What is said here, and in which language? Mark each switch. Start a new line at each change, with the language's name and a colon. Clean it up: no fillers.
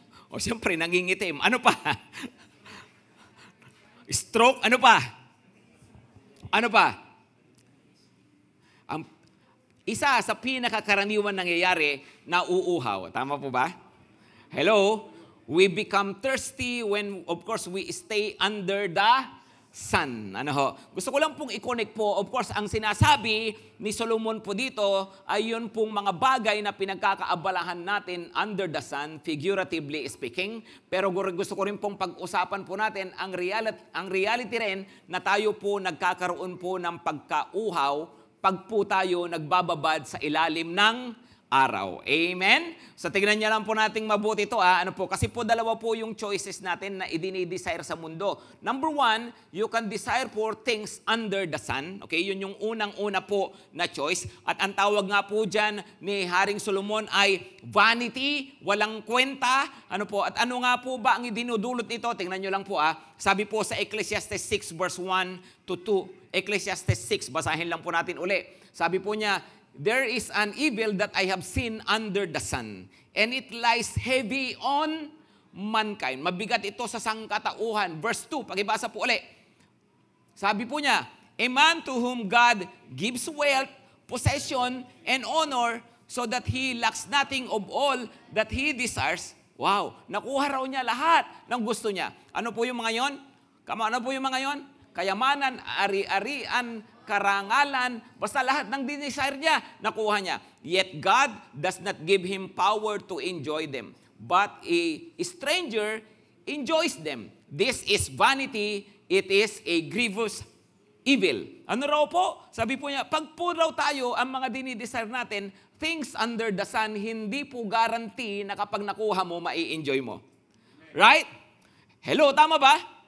Filipino: O siyempre, nangingitim. Ano pa? Stroke, ano pa? Ano pa? Ang isa sa pinakakaraniwan nangyayari, nauuhaw. Tama po ba? Hello?
English: We become thirsty when, of course, we stay under the sun.
Filipino: Ano ho? Gusto ko lang pong i-connect po.
English: Of course,
Filipino: ang sinasabi ni Solomon po dito ay yun pong mga bagay na pinagkakaabalahan natin
English: under the sun, figuratively speaking.
Filipino: Pero gusto ko rin pong pag-usapan po natin ang reality rin na tayo po nagkakaroon po ng pagkauhaw pag po tayo nagbababad sa ilalim ng araw. Amen? So, tignan niya lang po nating mabuti ito. Ano po? Kasi po dalawa po yung choices natin na idinidesire sa mundo.
English: Number one, you can desire for things under the sun.
Filipino: Okay? Yun yung unang-una po na choice. At ang tawag nga po dyan ni Haring Solomon ay vanity, walang kwenta. Ano po? At ano nga po ba ang idinudulot nito? Tingnan nyo lang po. Sabi po sa Ecclesiastes 6 verse 1 to 2. Ecclesiastes 6, basahin lang po natin uli. Sabi po niya,
English: there is an evil that I have seen under the sun, and it lies heavy on mankind.
Filipino: Mabigat ito sa sangkatauhan. Verse 2, pakibasa po ulit. Sabi po niya,
English: a man to whom God gives wealth, possession, and honor, so that he lacks nothing of all that he desires.
Filipino: Wow, nakuha raw niya lahat ng gusto niya. Ano po yung mga yon? Ano po yung mga yon? Kayamanan, ari-arian, karangalan, basta lahat ng desire niya, nakuha niya.
English: Yet God does not give him power to enjoy them, but a stranger enjoys them. This is vanity, it is a grievous evil.
Filipino: Ano raw po? Sabi po niya, pag po raw tayo ang mga dinidesire natin,
English: things under the sun,
Filipino: hindi po guarantee na kapag nakuha mo, mai-enjoy mo. Right? Hello, tama ba?